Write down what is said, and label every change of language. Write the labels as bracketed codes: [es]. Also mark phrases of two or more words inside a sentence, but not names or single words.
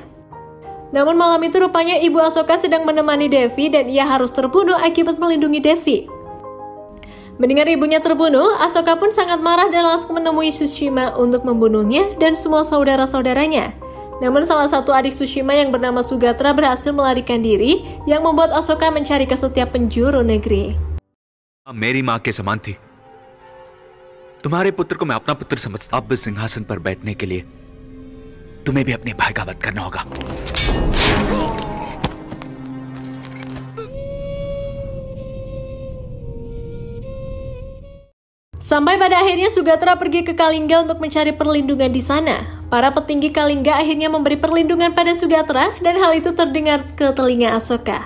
[id] Namun malam itu rupanya ibu Ahsoka sedang menemani Devi dan ia harus terbunuh akibat melindungi Devi. Mendengar ibunya terbunuh, Ahsoka pun sangat marah dan langsung menemui Tsushima untuk membunuhnya dan semua saudara-saudaranya. Namun salah satu adik Tsushima yang bernama Sugatra berhasil melarikan diri yang membuat Ahsoka mencari ke setiap penjuru negeri. [hi] मेरी माँ के समान थी। तुम्हारे पुत्र को मैं अपना पुत्र समझता हूं। अब सिंहासन पर बैठने के लिए तुम्हें भी अपने भाई का वध करना होगा। [id] Sampai pada akhirnya Sugatra pergi ke Kalingga untuk mencari perlindungan di sana. Para petinggi Kalingga akhirnya memberi perlindungan pada Sugatra dan hal itu terdengar ke telinga Ahsoka.